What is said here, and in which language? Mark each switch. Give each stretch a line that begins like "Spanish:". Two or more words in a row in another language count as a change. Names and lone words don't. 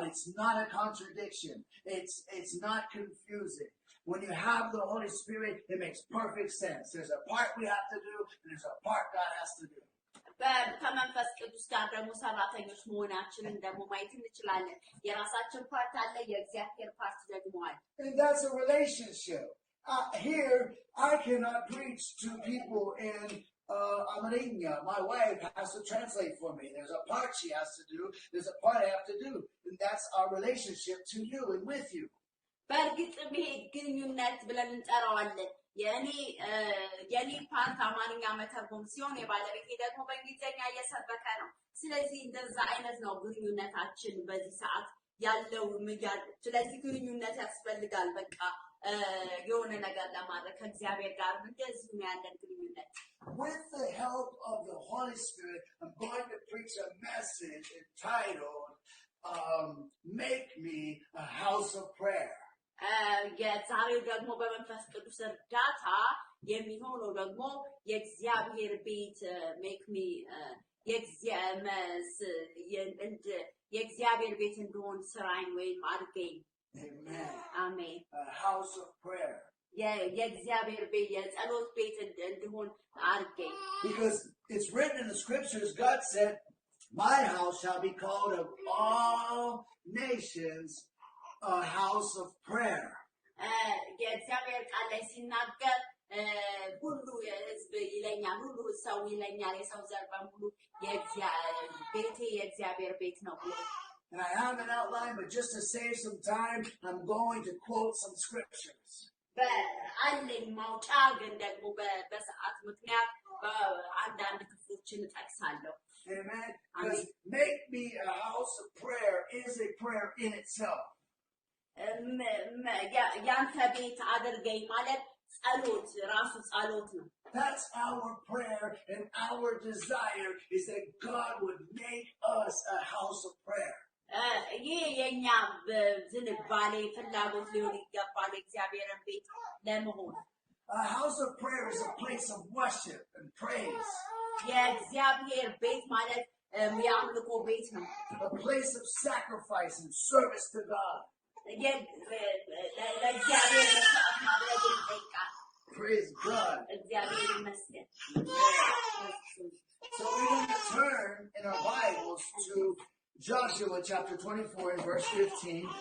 English: It's not a contradiction. It's not confusing. When you have the Holy Spirit, it makes perfect sense. There's a part we have to do, and there's a part God has to do.
Amharic: ከመንፈስ ቅዱስ ጋር ደግሞ ሰራተኞች መሆናችንን ደግሞ ማየት እንችላለን። የራሳችን ፓርት አለ፣ የእግዚአብሔር ፓርት ደግሞ አለ።
English: And that's a relationship. Here, I cannot preach to people in Amarinya. My wife has to translate for me. There's a part she has to do. There's a part I have to do. And that's our relationship to you and with you.
Amharic: በእርግጥም ይሄ ግንኙነት ብለን እንጠራዋለን። የኔ ፓርት አማርኛ መተርጎም ሲሆን የባለቤቴ ደግሞ በእንግሊዝኛ እየሰበከ ነው። ስለዚህ እንደዛ አይነት ነው ግንኙነታችን በዚህ ሰዓት ያለው ምያል። ስለዚህ ግንኙነት ያስፈልጋል። በቃ የሆነ ነገር ለማድረግ ከእግዚአብሔር ጋር እንደዚህ ነው ያለን ግንኙነት።
English: With the help of the Holy Spirit, I'm going to preach a message entitled, Make Me a House of Prayer.
Amharic: የዛሬው ደግሞ በመንፈስ ቅዱስ እርዳታ የሚሆነው ደግሞ የእግዚአብሔር ቤት
English: Make me
Amharic: የእግዚአብሔር ቤት እንደሆን ስራኝ ወይም አድርገኝ።
English: Amen. A house of prayer.
Amharic: የእግዚአብሔር ቤት የጸሎት ቤት እንደሆን አድርገኝ።
English: Because it's written in the scriptures, God said, my house shall be called of all nations a house of prayer.
Amharic: የእግዚአብሔር ቃል ላይ ሲናገር ሁሉ ህዝብ ይለኛል፣ ሁሉ ሰው ይለኛል፣ የሰው ዘር በሙሉ ቤቴ የእግዚአብሔር ቤት ነው ብሎ።
English: And I have an outline, but just to save some time, I'm going to quote some scriptures.
Amharic: በአለኝ ማውጫ ግን ደግሞ በሰዓት ምክንያት በአንዳንድ ክፍሎችን እጠቅሳለሁ።
English: Amen. Because make me a house of prayer is a prayer in itself.
Amharic: ያንተ ቤት አድርገኝ ማለት ጸሎት ራሱ ጸሎት ነው።
English: That's our prayer, and our desire is that God would make us a house of prayer.
Amharic: ይህ የኛ ዝንባሌ ፍላጎት ሊሆን ይገባል እግዚአብሔርን ቤት ለመሆን።
English: A house of prayer is a place of worship and praise.
Amharic: የእግዚአብሔር ቤት ማለት የአምልኮ ቤት ነው።
English: A place of sacrifice and service to God. Praise God. So we're going to turn in our Bibles to Joshua chapter 24 and verse 15.